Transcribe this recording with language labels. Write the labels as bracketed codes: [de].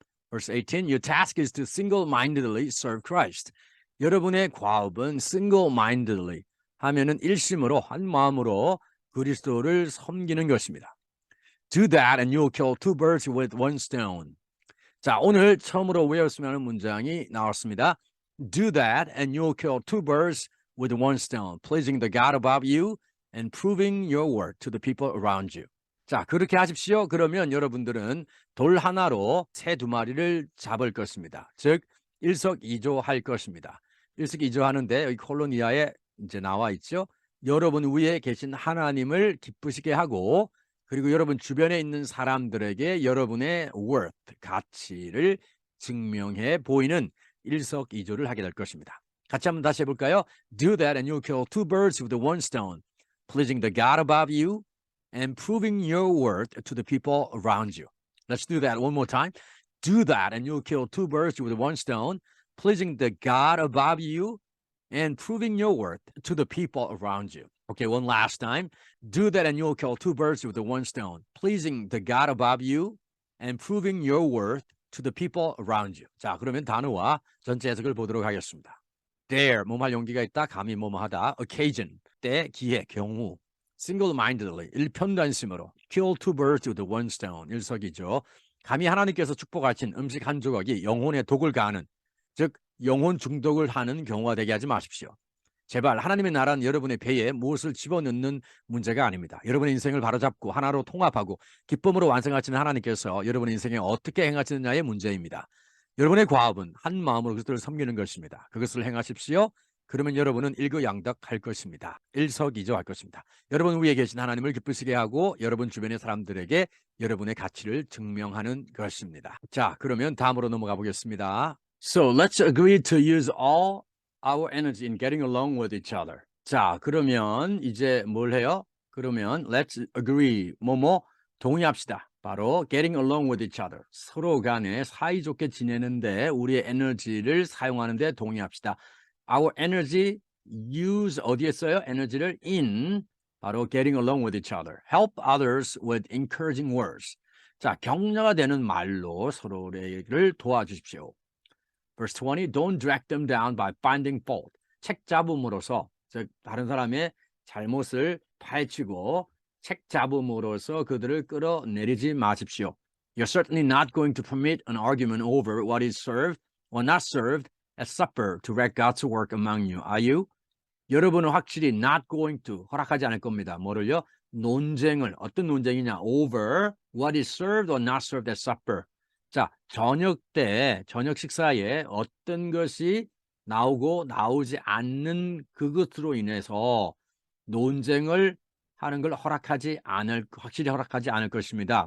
[en] Verse 18, your task is to single-mindedly serve Christ. [ko] 여러분의 과업은 single-mindedly 하면은 일심으로 한 마음으로 그리스도를 섬기는 것입니다. [en] Do that and you'll kill two birds with one stone. [ko] 자, 오늘 처음으로 외웠으면 하는 문장이 나왔습니다. [en] Do that and you'll kill two birds with one stone, pleasing the God above you and proving your worth to the people around you. [ko] 자, 그렇게 하십시오. 그러면 여러분들은 돌 하나로 새 두 마리를 잡을 것입니다. 즉, 일석이조 할 것입니다. 일석이조 하는데 여기 콜로니아에 이제 나와 있죠. 여러분 위에 계신 하나님을 기쁘시게 하고 그리고 여러분 주변에 있는 사람들에게 여러분의 worth, 가치를 증명해 보이는 일석이조를 하게 될 것입니다. 같이 한번 다시 해볼까요? [en] Do that and you'll kill two birds with one stone, pleasing the God above you and proving your worth to the people around you. Let's do that one more time. Do that and you'll kill two birds with one stone, pleasing the God above you and proving your worth to the people around you. Okay, one last time. Do that and you'll kill two birds with one stone, pleasing the God above you and proving your worth to the people around you. [ko] 자, 그러면 단어와 전체 해석을 보도록 하겠습니다. Dare, 뭐할 용기가 있다, 감히 뭐하다. Occasion, 때, 기회, 경우. Single-mindedly, 일편단심으로. [en] Kill two birds with one stone, 일석이조. [ko] 감히 하나님께서 축복하신 음식 한 조각이 영혼에 독을 가하는, 즉 영혼 중독을 하는 경우가 되게 하지 마십시오. 제발 하나님의 나라는 여러분의 배에 무엇을 집어넣는 문제가 아닙니다. 여러분의 인생을 바로잡고 하나로 통합하고 기쁨으로 완성하시는 하나님께서 여러분의 인생에 어떻게 행하시느냐의 문제입니다. 여러분의 과업은 한 마음으로 그리스도를 섬기는 것입니다. 그것을 행하십시오. 그러면 여러분은 일거양득할 것입니다. 일석이조할 것입니다. 여러분 위에 계신 하나님을 기쁘시게 하고 여러분 주변의 사람들에게 여러분의 가치를 증명하는 것입니다. 자, 그러면 다음으로 넘어가 보겠습니다. [en] So let's agree to use all our energy in getting along with each other. [ko] 자, 그러면 이제 뭘 해요? 그러면 let's agree, 동의합시다. [en] 바로 getting along with each other. [ko] 서로 간에 사이좋게 지내는데 우리의 에너지를 사용하는데 동의합시다. [en] Our energy use 어디에 써요? 에너지를 in 바로 getting along with each other. Help others with encouraging words. [ko] 자, 격려가 되는 말로 서로를 도와주십시오. [en] Verse 20, don't drag them down by finding fault. [ko] 책 잡음으로써 즉 다른 사람의 잘못을 파헤치고 책 잡음으로써 그들을 끌어내리지 마십시오. [en] You're certainly not going to permit an argument over what is served or not served at supper to wreck God's work among you, are you? [ko] 여러분은 확실히 not going to 허락하지 않을 겁니다. 뭐를요? 논쟁을 어떤 논쟁이냐? [en] Over what is served or not served at supper. [ko] 자, 저녁 때 저녁 식사에 어떤 것이 나오고 나오지 않는 그것으로 인해서 논쟁을 하는 걸 확실히 허락하지 않을 것입니다.